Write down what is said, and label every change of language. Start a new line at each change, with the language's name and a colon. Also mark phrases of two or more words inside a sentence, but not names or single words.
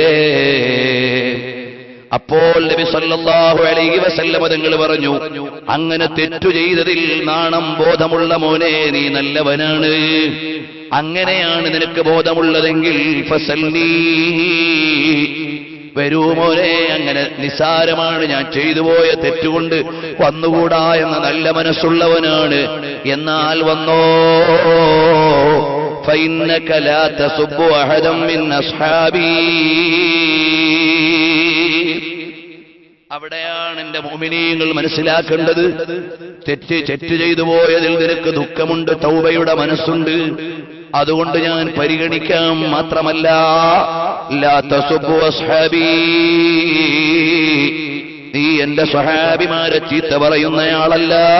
Malayalam: അപ്പോൾ നബി
Arabic: صلى الله عليه وسلم
Malayalam: തങ്ങൾ പറഞ്ഞു, അങ്ങനെ തെറ്റു ചെയ്തതിൽ നാണം ബോധമുള്ള മോനെ നീ നല്ലവനാണ്. അങ്ങനെയാണ് നിനക്ക് ബോധമുള്ളതെങ്കിൽ ഫസല്ലി, വരൂ മോനെ, അങ്ങനെ നിസാരമാണ്, ഞാൻ ചെയ്തു പോയ തെറ്റുകൊണ്ട് വന്നുകൂടാ എന്ന നല്ല മനസ്സുള്ളവനാണ്. എന്നാൽ വന്നോ,
Arabic: فإنك لا تسب أحدا من أصحابي,
Malayalam: അവിടെയാണ് എന്റെ മുഅ്മിനീങ്ങൾ മനസ്സിലാക്കേണ്ടത്. തെറ്റ് ചെയ്തു പോയതിൽ നിനക്ക് ദുഃഖമുണ്ട്, തൗബയുടെ മനസ്സുണ്ട്. അതുകൊണ്ട് ഞാൻ പരിഗണിക്കാം. മാത്രമല്ല,
Arabic: لا تسب أصحابي,
Malayalam: നീ എന്റെ സ്വഹാബിമാരെ ചീത്ത പറയുന്നയാളല്ല.